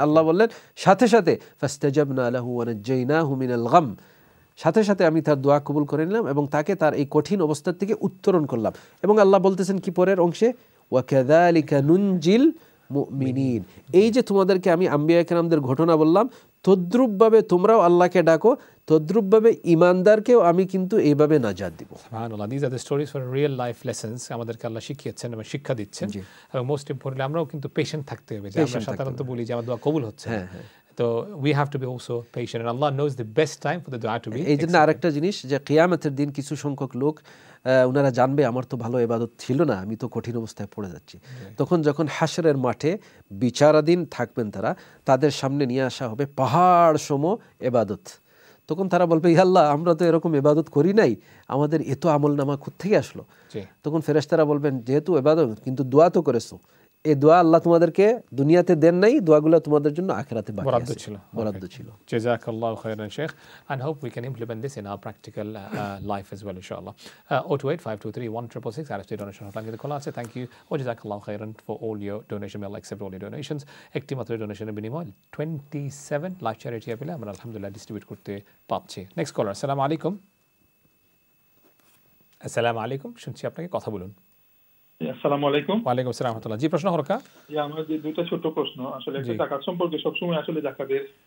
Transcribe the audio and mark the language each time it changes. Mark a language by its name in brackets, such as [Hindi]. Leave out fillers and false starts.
[Bangla] আল্লাহ বললেন সাথে সাথে [Arabic] ফাস্তাজাবনা লাহু ওয়া নাজ্জাইনাহু মিনাল গাম, [Bangla] সাথে সাথে আমি তার দোয়া কবুল করে নিলাম এবং তাকে তার এই কঠিন অবস্থার থেকে উত্তরণ করলাম। এবং আল্লাহ বলতেছেন কি পরের অংশে? [Arabic] ওয়া কাযালিকা নুনজিল মুমিনিন, [Bangla] এই যে তোমাদেরকে আমি আম্বিয়া কেরামদের ঘটনা বললাম, তদ্রুপভাবে তোমরাও আল্লাহকে ডাকো, তদ্রুপভাবে ইমানদারকেও আমি কিন্তু এইভাবে নাজাত দিব। সুবহানাল্লাহ, [English] these are the stories for real life lessons [Bangla] আমাদেরকে আল্লাহ শিখিয়েছেন এবং শিক্ষা দিচ্ছেন। এবং মোস্ট ইম্পর্টেন্টলি আমরাও কিন্তু পেশেন্ট থাকতে হবে, যে আমরা সাধারণত বলি যে আমার দোয়া কবুল হচ্ছে, তো [English] we have to be [Bangla] also patient and Allah knows the best time for the dua to be। এই জন্য আরেকটা জিনিস, যে কিয়ামতের দিন কিছু সংখ্যক লোক ওনারা জানবে আমার তো ভালো ইবাদত ছিল না, আমি তো কঠিন অবস্থায় পড়ে যাচ্ছি। তখন যখন হাশরের মাঠে বিচারাধীন থাকবেন তারা, তাদের সামনে নিয়ে আসা হবে পাহাড় সম ইবাদত। তখন তারা বলবে, ইয়া আল্লাহ আমরা তো এরকম ইবাদত করি নাই, আমাদের এত আমলনামা কোত্থেকে আসলো? তখন ফেরেশতারা বলবেন, যেহেতু ইবাদত কিন্তু দোয়া তো করেছো, এই দোয়া আল্লাহ তোমাদেরকে দুনিয়াতে দেন নাই, দোয়াগুলো তোমাদের জন্য আখিরাতে বরাদ্দ ছিল। [Arabic] জাযাকাল্লাহু খাইরান [English] শেখ, and hope we can implement this in our practical life as well inshallah. [Bangla] 028523166 RFC donation hotline কে খোলা আছে। [English] thank you ও [Arabic] জাযাকাল্লাহু খাইরান [English] for all your donation, we accept all your donations। [Bangla] একটি মাত্র ডোনেশনের বিনিময়ে 27 লাইফ চ্যারিটি অ্যাপে আমরা আলহামদুলিল্লাহ ডিস্ট্রিবিউট করতে পারছি। নেক্সট কলার, আসসালামু আলাইকুম। আসসালামু আলাইকুম, শুনছি আপনাকে, কথা বলুন। আসসালামু আলাইকুম। ওয়ালাইকুম আসসালাম ওয়া রাহমাতুল্লাহ। জি, প্রশ্ন হরকা। আমার যে দুটো ছোট প্রশ্ন, আসলে একটা জাকাত সম্পর্কে সবসময় আসলে জাকাতের,